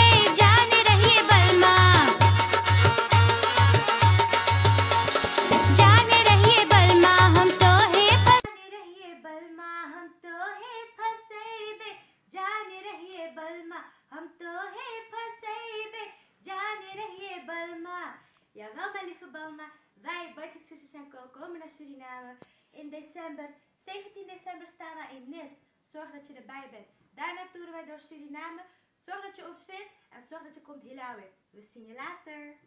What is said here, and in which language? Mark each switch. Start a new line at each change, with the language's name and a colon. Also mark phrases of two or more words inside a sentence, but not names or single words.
Caribbean Hindustani: जाने रहिए बलमा, जाने रहिए बलमा, हम तो है जाने रहिए बलमा, हम तो है फसैबे। जाने रहिए बलमा, हम तो है फसैबे। जाने रहिए ballma.
Dutch: Jawel, mijn lieve Ballma. Wij, Buitenstuzes en Co, komen naar Suriname in december. 17 december staan we in Nis. Zorg dat je erbij bent. Daarna toeren wij door Suriname. Zorg dat je ons vindt en zorg dat je komt Hilawe. We zien je later.